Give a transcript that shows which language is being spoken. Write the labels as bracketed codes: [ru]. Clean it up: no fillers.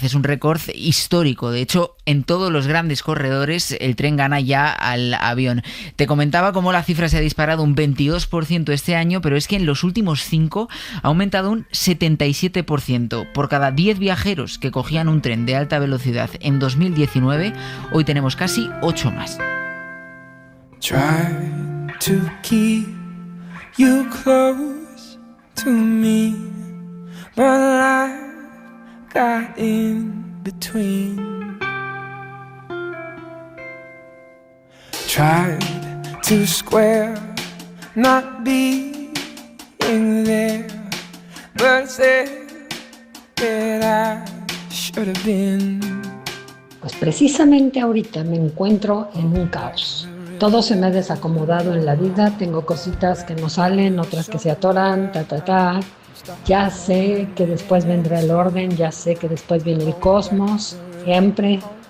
[es] Es un récord histórico. De hecho, en todos los grandes corredores el tren gana ya al avión. Te comentaba cómo la cifra se ha disparado un 22% este año, pero es que en los últimos 5 ha aumentado un 77%. Por cada 10 viajeros que cogían un tren de alta velocidad en 2019, hoy tenemos casi 8 más. [en] Try to keep you close to me, but life got in between. Tried to square not being there, but said that I should have been. [es] Pues precisamente ahorita me encuentro en un caos. Todo se me ha desacomodado en la vida, tengo cositas que no salen, otras que se atoran, Ya sé que después vendrá el orden, ya sé que después viene el cosmos, siempre.